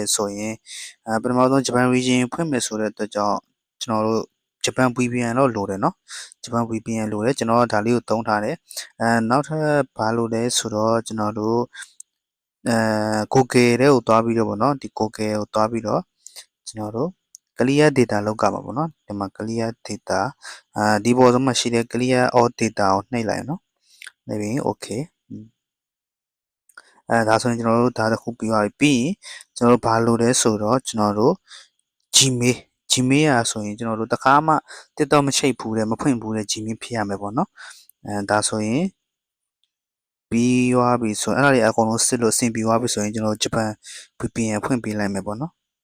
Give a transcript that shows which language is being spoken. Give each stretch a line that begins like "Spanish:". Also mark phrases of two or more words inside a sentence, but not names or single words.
Burmese: ဆိုရင်ပထမဆုံးဂျပန် region ဖွင့်မယ်ဆိုတဲ့အတွက်ကြောင့်ကျွန်တော်တို့ဂျပန် VPN တော့လိုတယ်เนาะဂျပန် VPN လိုတယ်ကျွန်တော်ဒါလေးကိုသုံးထားတယ်နောက်ထပ်ဘာလို့လဲဆိုတော့ကျွန်တော်တို့Google တဲ့ကိုသွားပြီးတော့ဗောနော်ဒီ Google ကိုသွားပြီးတော့ကျွန်တော်တို့
English: clear data
Burmese: လောက်ကမှာဗောနော်ဒီမှာ
English: clear data
Burmese: ဒီပေါ်ဆုံးမှာရှိတဲ့
English: clear all data
Burmese: ကိုနှိပ်လိုက်เนาะနှိပ်ပြီး okay ဒါဆိုရင်ကျွန်တော်တို့ဒါတစ်ခုပြီးသွားပြီပြီးရင်ကျွန်တော်တို့ဘာလို့လဲဆိုတော့ကျွန်တော်တို့ Gmail ရဆိုရင်ကျွန်တော်တို့တခါမှ TikTok မချိတ်ဘူးတဲ့မဖွင့်ဘူးတဲ့ Gmail ဖြစ်ရမယ်ပေါ့နော်ဒါဆိုရင်ပြီးသွားပြီဆိုရင်အဲ့ဒါတွေအကုန်လုံးစစ်လို့အဆင်ပြေသွားပြီဆိုရင်ကျွန်တော်ဂျပန် VPN ဖွင့်ပေးလိုက်မယ်ပေါ့နော်